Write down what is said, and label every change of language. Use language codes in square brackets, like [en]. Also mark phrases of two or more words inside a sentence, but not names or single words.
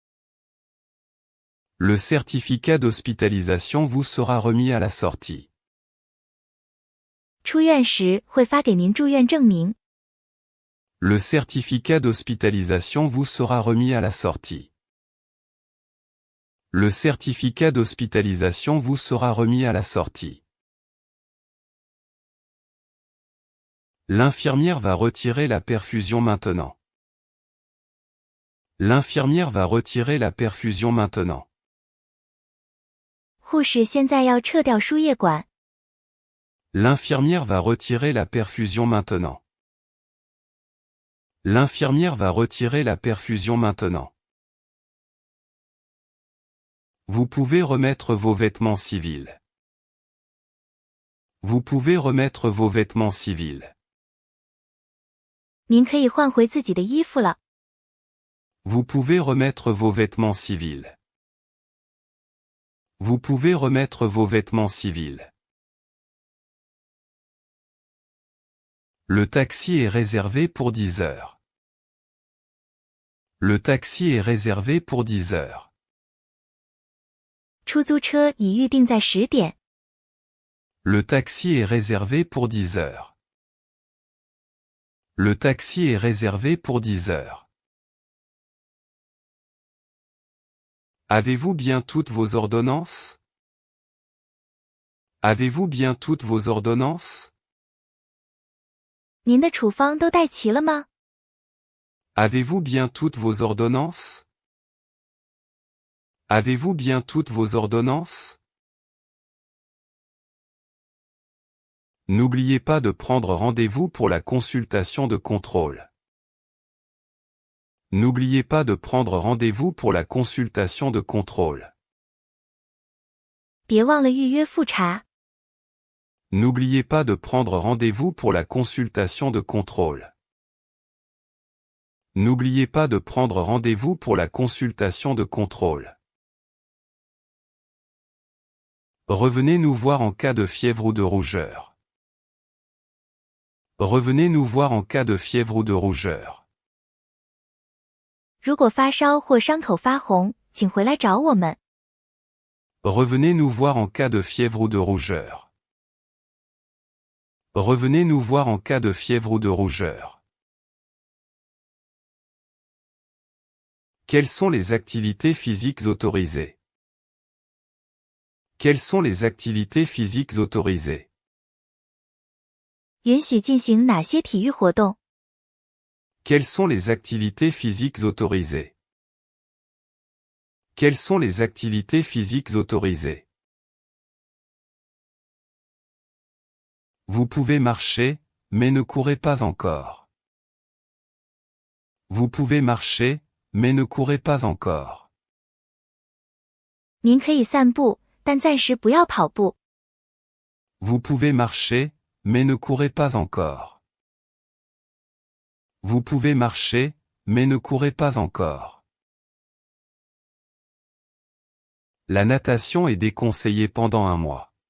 [fr] Le certificat d'hospitalisation vous sera remis à la sortie. [zh] 出院时会发给您住院证明。 [fr] Le certificat d'hospitalisation vous sera remis à la sortie. Le certificat d'hospitalisation vous sera remis à la sortie. L'infirmière va retirer la perfusion maintenant. L'infirmière va retirer la perfusion maintenant. [zh] 护士现在要撤掉输液管。 [fr] L'infirmière va retirer la perfusion maintenant. L'infirmière va retirer la perfusion maintenant. Vous pouvez remettre vos vêtements civils. Vous pouvez remettre vos vêtements civils. [zh] 您可以换回自己的衣服了。 [fr] Vous pouvez remettre vos vêtements civils. Vous pouvez remettre vos vêtements civils. Le taxi est réservé pour 10 heures. Le taxi est réservé pour 10 heures. [zh] 出租车已预定在10点。 [fr] Le taxi est réservé pour 10 heures. Le taxi est réservé pour 10 heures. Avez-vous bien toutes vos ordonnances? Avez-vous bien toutes vos ordonnances? [zh] 您的处方都带齐了吗？ [fr] Avez-vous bien toutes vos ordonnances? Avez-vous bien toutes vos ordonnances? N'oubliez pas de prendre rendez-vous pour la consultation de contrôle. N'oubliez pas de prendre rendez-vous pour la consultation de contrôle. [zh] 别忘了预约复查。 [fr] N'oubliez pas de prendre rendez-vous pour la consultation de contrôle. N'oubliez pas de prendre rendez-vous pour la consultation de contrôle. Revenez nous voir en cas de fièvre ou de rougeur. Revenez nous voir en cas de fièvre ou de rougeur. [zh] 如果发烧或伤口发红，请回来找我们。 [fr] Revenez nous voir en cas de fièvre ou de rougeur. Revenez nous voir en cas de fièvre ou de rougeur. Quelles sont les activités physiques autorisées? Quelles sont les activités physiques autorisées? [zh] 允许进行哪些体育活动？ [fr] Quelles sont les activités physiques autorisées? Quelles sont les activités physiques autorisées? Vous pouvez marcher, mais ne courez pas encore. Vous pouvez marcher, mais ne courez pas encore. [zh] 您可以散步，但暂时不要跑步。 [fr] Vous pouvez marcher, mais ne courez pas encore. Vous pouvez marcher, mais ne courez pas encore. La natation est déconseillée pendant 1 mois.